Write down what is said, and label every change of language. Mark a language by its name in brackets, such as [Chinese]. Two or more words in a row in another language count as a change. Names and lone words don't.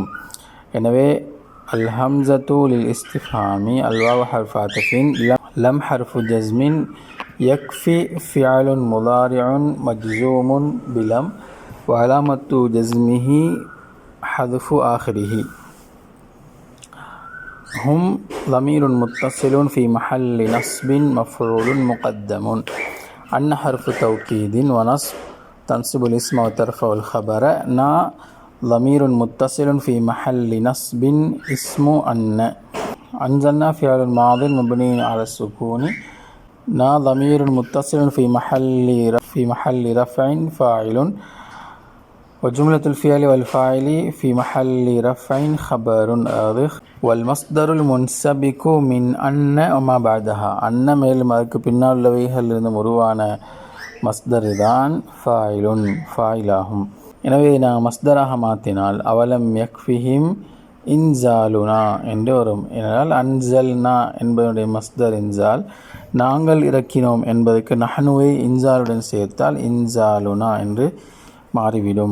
[Arabic] எனவே الهمزة للاستفهام الواو حرف عطف لم حرف جزم يكفي فعل مضارع مجزوم بلم وعلامة جزمه حذف آخره. هم ضمير متصل في محل نصب مفعول مقدم. أن حرف توكيد ونصب تنصب الاسم وترفع الخبر. نا ضمير متصل في محل نصب اسم أن. أنزلنا فعل ماض مبني على السكون. نا ضمير متصل في محل رفع فاعل. وجملة الفعل والفاعل في محل رفع خبر آذخ. والمصدر المنسبك من أن وما بعدها. [Tamil] أن மேலும் அதுக்கு பின்னால் உள்ளவைகளிலிருந்து உருவான மஸ்தர் தான் ஃபாயிலாகும். எனவே நாம் மஸ்தராக மாற்றினால் [Arabic] أولم يكفهم إنزالنا [Tamil] என்று வரும். ஏனென்றால் அன்சல்னா என்பதனுடைய மஸ்தர் இன்சால், நாங்கள் இறக்கினோம் என்பதற்கு நஹ்னுவை இன்சாலுடன் சேர்த்தால் இன்சாலுனா என்று மாறிவிடும்.